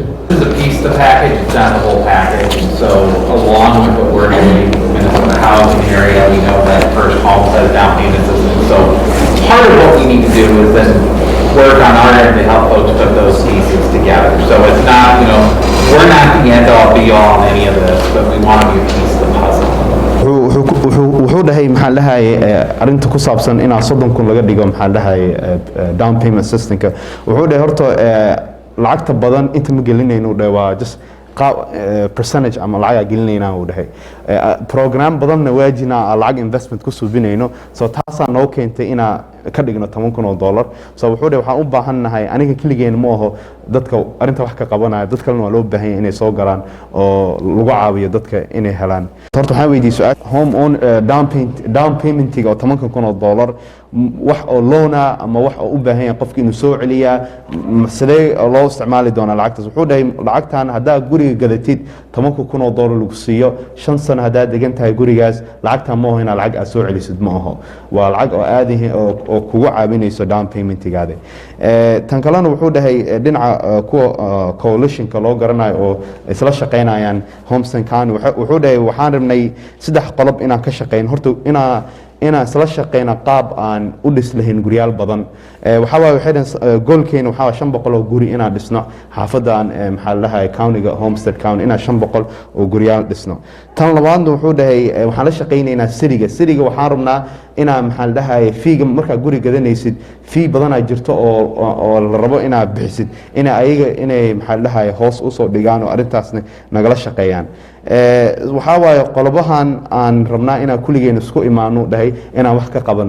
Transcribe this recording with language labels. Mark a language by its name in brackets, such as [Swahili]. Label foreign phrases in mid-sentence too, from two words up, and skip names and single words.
[English] This is a piece of the package, it's not the whole package. And so along with what we're doing in the housing area, we know that first home has down payment system. So part of what we need to do is then work on our end to help folks put those pieces together. So it's not, you know, we're not the end all be all in any of this, but we want to be a piece of the puzzle. [Somali] wuxuu dhahay maxaa dhahay arinta ku saabsan inaa 30,000 laga dhigo maxaa dhahay [English] down payment systemka [Somali] wuxuu dhahay horta lacagta badan inta ma gelinayno dhahay waa [English] just percentage [Somali] ama lacag gelinayna uu dhahay program badanna waajina lacag investment ku subinayno soo taasa noo keentay ina ka dhigno $10,000 soo wuxuu dhahay waxaan u baahanahay aniga kaligeena ma aho dadka arinta wax ka qabanaya dad kalena waa loo baahan yahay inay soo galaan oo lagu caawiyo dadka inay helaan horta waxaan weydiiyay su'aal [English] home on down payment-iga [Somali] oo $10,000 wax oo loana ama wax oo u baahan yahay qofka inuu soo celiyaa sidee loo isticmaali doonaa lacagtaas wuxuu dhahay lacagtan hadaa guriga gadatid $10,000 lagu siiyo 5 sano hadaa degan tahay gurigaas lacagtan ma aho in lacag aad soo celisid ma aho waa lacag oo aad oo kugu caawinayso [English] down payment-igaada [Somali] tan kalena wuxuu dhahay dhinaca kuwa coalition-ka loo garanayo oo isla shaqeynayaan Homestead County wuxuu dhahay waxaan rabnay 3 qodob inaan ka shaqeyn horta inaan isla shaqeyna qaab aan u dhis lahayn guriyaal badan waxa waa waxay goolkeena waxa 500 oo guri inaan dhisno xaafadan maxaa la dhahay county-ga Homestead County inaan 500 oo guriyaal dhisno tan labaadna wuxuu dhahay waxaan la shaqeynaynaa city-ga waxaan rabnaa inaan maxaa la dhahay fiiga marka guri gadanaysid fee badan ay jirto oo la rabo inaad bixisid inay maxaa la dhahay hoos u soo dhigaan oo arintaasna nagala shaqeeyaan waxa waaye qolobahan aan rabnaa inaan kuligeena isku imaano dhahay inaan wax ka qabano